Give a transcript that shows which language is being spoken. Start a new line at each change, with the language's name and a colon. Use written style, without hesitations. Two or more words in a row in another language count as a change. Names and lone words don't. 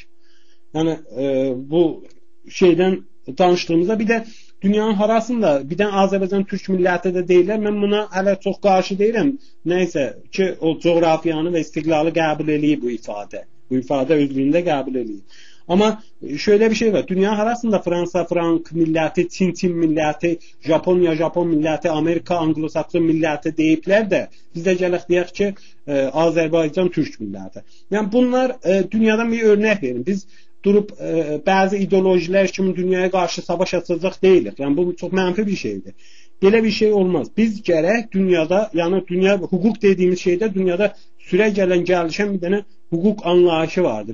Azerbaijani: Yəni bu şeydən danışdığımızda bir də dünyanın harasında bir də Azərbaycan Türk milləti də deyirlər. Mən buna hələ çox qarşı deyirəm. Nəysə ki, o coğrafiyanı və istiqlalı qəbul eləyib bu ifadə. Bu ifadə özlüyündə qəbul eləyib. Amma şöyle bir şey var. Dünya arasında Fransa, Frank milleti, Çin milleti, Japonya, Japon milleti, Amerika, Anglo-Sakson milleti deyiblər də biz də gələk deyək ki, Azərbaycan Türk milleti. Yəni bunlar dünyadan bir örnek verin. Biz durup bazı ideolojilər kimi dünyaya qarşı savaş açacaq deyilik. Yəni bu çox mənfi bir şeydir. Belə bir şey olmaz. Biz gərək dünyada, yəni dünya hüquq dediğimiz şeydə dünyada süre gələn gəlişən bir dənə hüquq anlayışı vardır.